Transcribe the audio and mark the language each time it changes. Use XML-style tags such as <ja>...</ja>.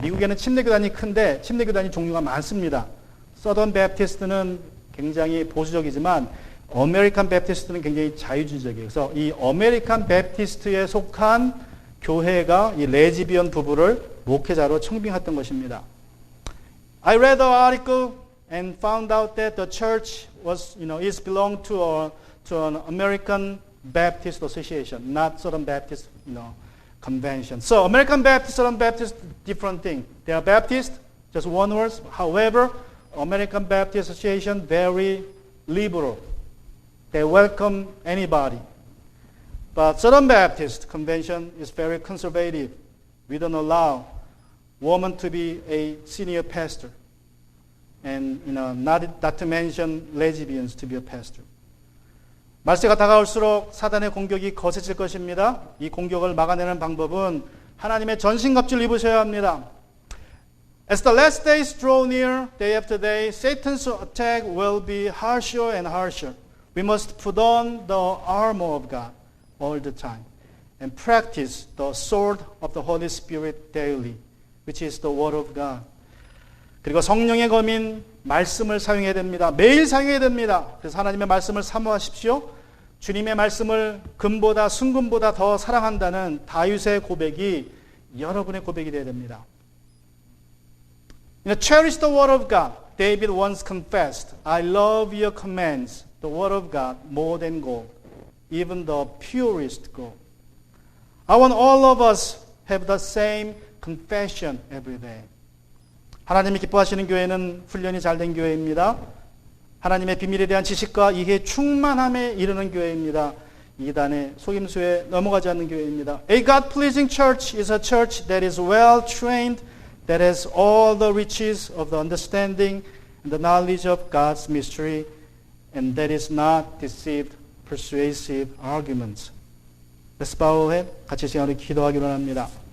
<ko>미국에는 침례교단이 큰데 침례교단이 종류가 많습니다. Southern Baptist는 굉장히 보수적이지만 American Baptist는 굉장히 자유주의적이에요. 그래서 이 American Baptist에 속한 교회가 이 레즈비언 부부를 목회자로 청빙했던 것입니다.</ko> <en>I read the article and found out that the church is belonged to an American Baptist Association, not Southern Baptist, convention. So American Baptist, Southern Baptist, different thing. They are Baptist, just one word. However, American Baptist Association very liberal. They welcome anybody. But Southern Baptist Convention is very conservative. We don't allow woman to be a senior pastor. And not to mention lesbians to be a pastor.</en> <ko>말세가 다가올수록 사단의 공격이 거세질 것입니다. 이 공격을 막아내는 방법은 하나님의 전신갑주를 입으셔야 합니다.</ko> <en>As the last days draw near, day after day, Satan's attack will be harsher and harsher. We must put on the armor of God all the time and practice the sword of the Holy Spirit daily, which is the Word of God.</en> <ko>그리고 성령의 검인 말씀을 사용해야 됩니다. 매일 사용해야 됩니다. 그래서 하나님의 말씀을 사모하십시오. 주님의 말씀을 금보다 순금보다 더 사랑한다는 다윗의 고백이 여러분의 고백이 되어야 됩니다.</ko> <en>Cherish the word of God. David once confessed, I love your commands, the word of God, more than gold, even the purest gold. I want all of us have the same confession every day.</en> <ko>하나님이 기뻐하시는 교회는 훈련이 잘된 교회입니다. 하나님의 비밀에 대한 지식과 이해 충만함에 이르는 교회입니다. 이단의 속임수에 넘어가지 않는 교회입니다.</ko> <en>A God-pleasing church is a church that is well trained, that has all the riches of the understanding and the knowledge of God's mystery, and that is not deceived, persuasive arguments. Let's bow our head.</en> <ko>같이 시간으로 기도하기로 합니다.</ko>